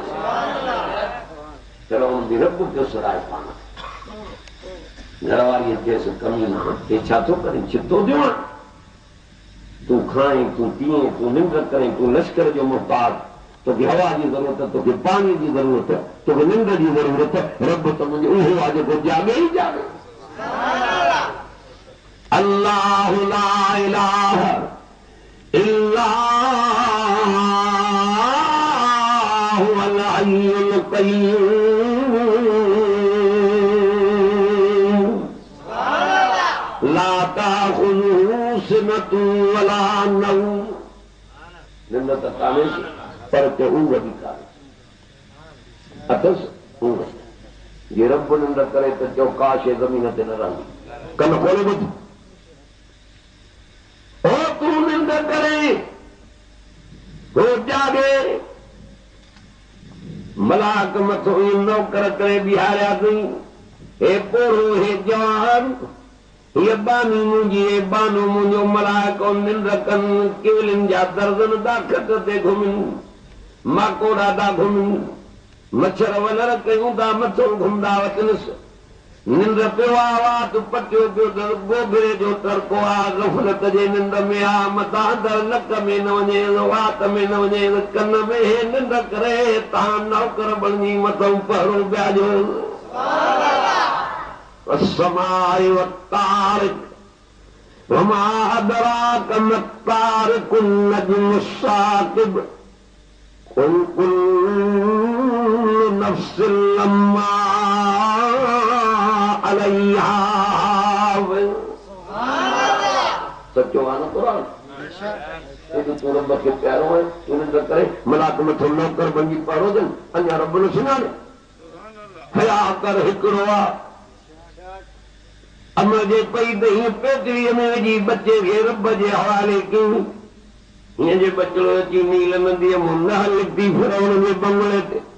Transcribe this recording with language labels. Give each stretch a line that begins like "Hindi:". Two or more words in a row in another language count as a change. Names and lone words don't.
Sindhi: फिरौन बि रब पियो सराए पाण घर वारीअ चयसि कमी न हे छा थो करे छितो ॾियो तूं खाएं तूं पीए तूं निंड करें तूं लश्कर जो मुहताज तोखे हवा जी ज़रूरत तोखे पाणी जी ज़रूरत तोखे निंड जी ज़रूरत रब त मुंहिंजो उहो आहे जेको जाॻे ई जाॻे
Arabic: الله لا إله إلا هو الحي القيوم لا تأخذه سنة ولا نوم.
Sindhi: निंड त कान्हे पर के ऊंघ बि कान्हे अथसि ऊंघ। जे रब निंड करे त चओ काश ज़मीन ते न रहंदी। कन खोले ॿुध ओ तूं निंड करे हो जागे मलाक मथो नौकर करे बिहारिया अथई हे पोरो हे जवान ये बानी मुंहिंजी हे बानो मुंहिंजो मलाक निंड कनि केवलनि जा दर्जन दा खट ते घुमनि माकोड़ा दा घुमनि मच्छर वलर कयूं था मथो घुमंदा वतनसि निंड पियो आहे तूं पटियो पियो गोगरे जो तड़को आहे गफ़लत जे निंड में आहे मथां दर नक में न वञे वात में न वञे कन में हे निंड करे तव्हां नौकर बणिजी मथां पहरो बियाजो
Arabic: والسماء والطارق وما أدراك ما الطارق النجم الثاقب قل كل نفس لما عليها حافظ
Sindhi: सचो आहे न क़ुरान तूं रब खे प्यारो आहे तूं निंड करे मलाक मथो नौकर बणिजी पढ़ो जन अञा रब न सुञाणे हया कर हिकिड़ो आहे अम जे पई त हीअं पेटरीअ में विझी बचे खे रब जे हवाले कयूं हीअं जे बचड़ो अची नील नदीअ मां न निकिती फिरौन जे बंगले ते